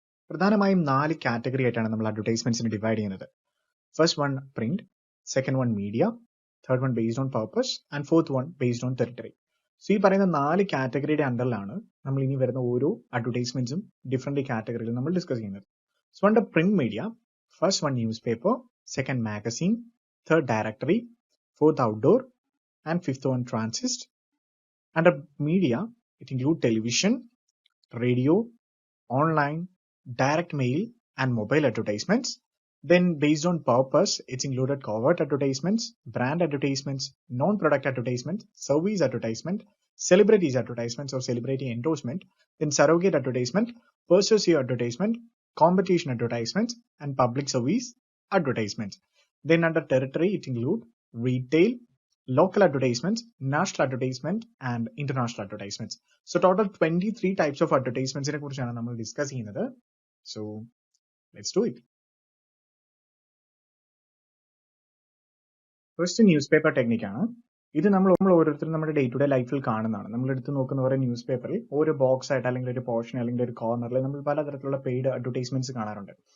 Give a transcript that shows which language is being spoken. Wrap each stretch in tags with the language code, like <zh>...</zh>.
<ml>പ്രധാനമായും 4 കാറ്റഗറി ആയിട്ടാണ് നമ്മൾ അഡ്വർടൈസ്മെന്റ്സിനെ ഡിവൈഡ് ചെയ്യുന്നത്. First one print, second one media, third one based on purpose and fourth one based on territory. So ഈ പറയുന്ന 4 കാറ്റഗറിയുടെ അണ്ടറിലാണ് നമ്മൾ ഇനി വരുന്ന ഓരോ അഡ്വർടൈസ്മെന്റ്സും ഡിഫറെന്റ് കാറ്റഗറിയിൽ നമ്മൾ ഡിസ്കസ് ചെയ്യുന്നത്.</ml> <en>So under print media, first one newspaper, second magazine, third directory, fourth outdoor, and fifth one transist. Under media, it includes television, radio, online, direct mail, and mobile advertisements. Then based on purpose, it's included covert advertisements, brand advertisements, non-product advertisements, service advertisement, celebrities advertisements or celebrity endorsement, then surrogate advertisement, persuasive advertisement, competition advertisements, and public service advertisements. Then under territory, it includes retail, local advertisements, national advertisement, and international advertisements. So total 23 types of advertisements</en> <ml>നെ കുറിച്ചാണ് നമ്മൾ discuss ചെയ്യുന്നത്.</ml> <en>So let's do it.</en> <ml>First news paper technique ആണ്. ഇത് നമ്മൾ ഓരോരുത്തരും നമ്മുടെ day to day ലൈഫിൽ കാണുന്നതാണ്. നമ്മൾ എടുത്ത് നോക്കുന്ന ഓരോ ന്യൂസ് പേപ്പറിൽ ഓരോ ബോക്സ് ആയിട്ട് അല്ലെങ്കിൽ ഒരു പോർഷൻ അല്ലെങ്കിൽ ഒരു കോർണറിൽ നമ്മൾ പലതരത്തിലുള്ള പെയ്ഡ് അഡ്വർടൈസ്മെന്റ്സ് കാണാറുണ്ട്.</ml>